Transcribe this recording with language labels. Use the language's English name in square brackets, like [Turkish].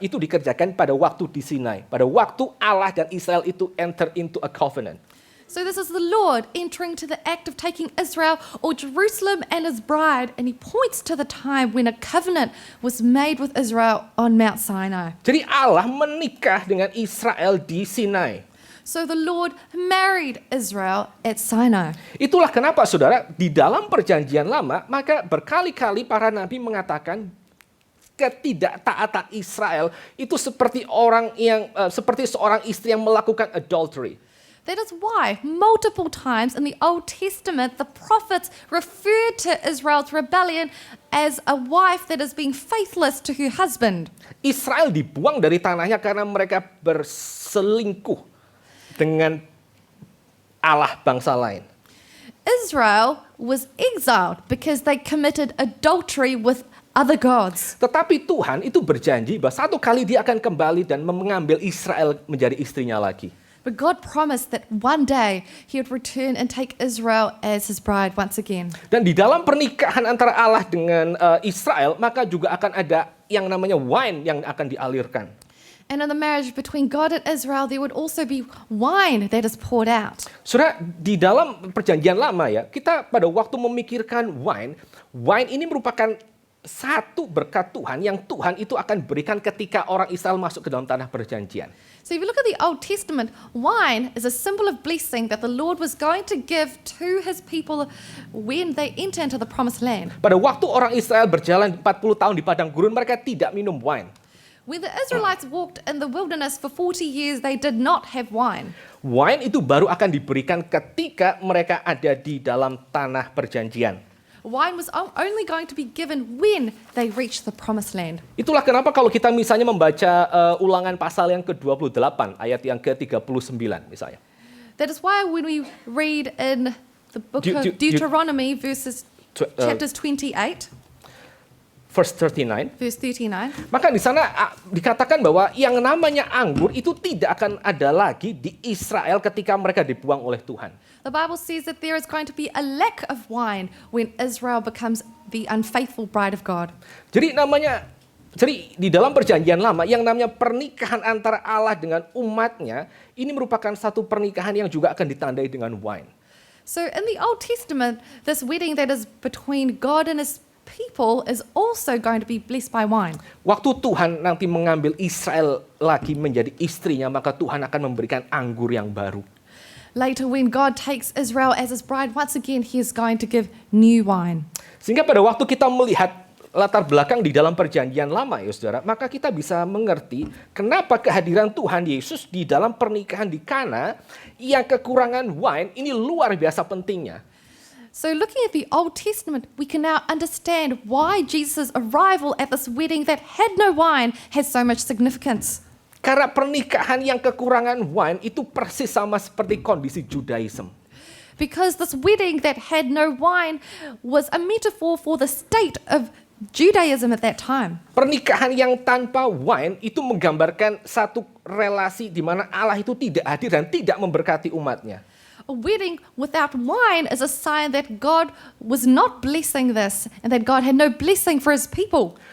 [Indonesian] Itu dikerjakan pada waktu di Sinai, pada waktu Allah dan Israel itu [English] enter into a covenant. so this is the Lord entering to the act of taking Israel or Jerusalem and His bride, and He points to the time when a covenant was made with Israel on Mount Sinai. [Indonesian] Jadi Allah menikah dengan Israel di Sinai. [English] So the Lord married Israel at Sinai. [Indonesian] Itulah kenapa saudara, di dalam perjanjian lama, maka berkali-kali para nabi mengatakan ketidaktaatan Israel itu seperti seperti seorang istri yang melakukan adultery. [English] That is why multiple times in the Old Testament the prophets referred to Israel's rebellion as a wife that is being faithless to her husband. [Indonesian] Israel dibuang dari tanahnya karena mereka berselingkuh dengan Allah bangsa lain. [English] Israel was exiled because they committed adultery with other gods. [Indonesian] Tetapi Tuhan itu berjanji bahwa satu kali dia akan kembali dan mengambil Israel menjadi istrinya lagi. [English] But God promised that one day He would return and take Israel as His bride once again. [Indonesian] Dan di dalam pernikahan antara Allah dengan Israel, maka juga akan ada yang namanya wine yang akan dialirkan. [English] And in the marriage between God and Israel, there would also be wine that is poured out. [Indonesian] Saudara, di dalam perjanjian lama ya, kita pada waktu memikirkan wine ini merupakan satu berkat Tuhan yang Tuhan itu akan berikan ketika orang Israel masuk ke dalam tanah perjanjian. [English] So if you look at the Old Testament, wine is a symbol of blessing that the Lord was going to give to His people when they enter into the promised land. [Indonesian] Pada waktu orang Israel berjalan 40 tahun di padang gurun, mereka tidak minum wine. [English] When the Israelites walked in the wilderness for 40 years, they did not have wine. [Indonesian] Wine itu baru akan diberikan ketika mereka ada di dalam tanah perjanjian. [English] Wine was only going to be given when they reached the promised land. [Indonesian] Itulah kenapa kalau kita misalnya membaca ulangan pasal yang ke-28, ayat yang ke-39 misalnya. [English] That is why when we read in the book of Deuteronomy chapters 28, verse 39. verse 39. [Indonesian] Maka di sana dikatakan bahwa yang namanya anggur itu tidak akan ada lagi di Israel ketika mereka dibuang oleh Tuhan. [English] The Bible says that there is going to be a lack of wine when Israel becomes the unfaithful bride of God. [Indonesian] Jadi di dalam perjanjian lama yang namanya pernikahan antara Allah dengan umatnya ini merupakan satu pernikahan yang juga akan ditandai dengan wine. [English] So in the Old Testament, this wedding that is between God and his people is also going to be blessed by wine. [Indonesian] Waktu Tuhan nanti mengambil Israel lagi menjadi istrinya, maka Tuhan akan memberikan anggur yang baru. [English] Later, when God takes Israel as his bride, once again, he is going to give new wine. [Indonesian] Sehingga pada waktu kita melihat latar belakang di dalam perjanjian lama ya saudara, maka kita bisa mengerti kenapa kehadiran Tuhan Yesus di dalam pernikahan di Kana yang kekurangan wine ini luar biasa pentingnya. [English] So looking at the Old Testament, we can now understand why Jesus' arrival at this wedding that had no wine has so much significance. [Indonesian] Karena pernikahan yang kekurangan wine itu persis sama seperti kondisi Judaism. [English] Because this wedding that had no wine was a metaphor for the state of Judaism at that time. [Indonesian] Pernikahan yang tanpa wine itu menggambarkan satu relasi di mana Allah itu tidak hadir dan tidak memberkati umatnya. [English] A wedding without wine is a sign that God was not blessing this and that God had no blessing for his people.